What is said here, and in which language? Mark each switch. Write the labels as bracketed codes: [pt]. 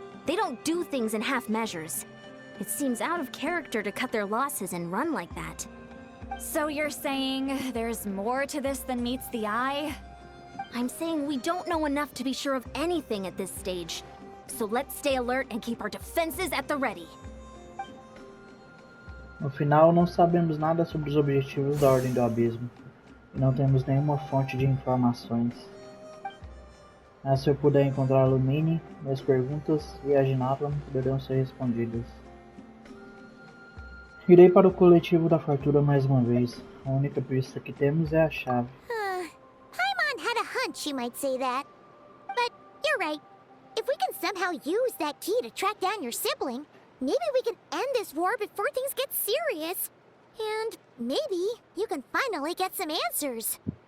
[en] They don't do things in half measures. It seems out of character to cut their losses and run like that. So you're saying there's more to this than meets the eye? I'm saying we don't know enough to be sure of anything at this stage. So let's stay alert and keep our defenses at the ready. [pt] No final, não sabemos nada sobre os objetivos da Ordem do Abismo. E não temos nenhuma fonte de informações. Mas se eu puder encontrar a Lumine, minhas perguntas e as de Natlan poderão ser respondidas. Irei para o coletivo da fartura mais uma vez. A única pista que temos é a chave. [en] Paimon had a hunch you might say that. But you're right. If we can somehow use that key to track down your sibling, maybe we can end this war before things get serious. And maybe you can finally get some answers.